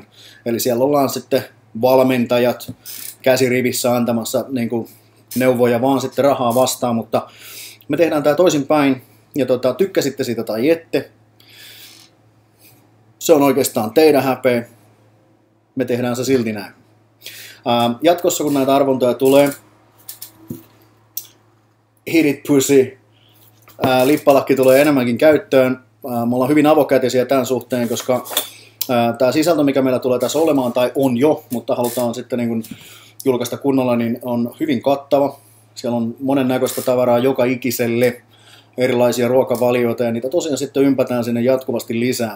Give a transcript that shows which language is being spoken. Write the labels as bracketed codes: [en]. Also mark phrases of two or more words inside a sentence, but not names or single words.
[fi] Eli siellä ollaan sitten valmentajat käsirivissä antamassa niin kuin neuvoja vaan sitten rahaa vastaan, mutta me tehdään tämä toisinpäin. Ja tykkäsitte siitä tai ette. Se on oikeastaan teidän häpeä. Me tehdään se silti näin. Jatkossa kun näitä arvontoja tulee, [en] hit it pussy, [fi] lippalakki tulee enemmänkin käyttöön. Me ollaan hyvin avokätisiä tämän suhteen, koska tämä sisältö, mikä meillä tulee tässä olemaan, tai on jo, mutta halutaan sitten niin kuin julkaista kunnolla, niin on hyvin kattava. Siellä on monennäköistä tavaraa joka ikiselle, erilaisia ruokavalioita, ja niitä tosiaan sitten ympätään sinne jatkuvasti lisää.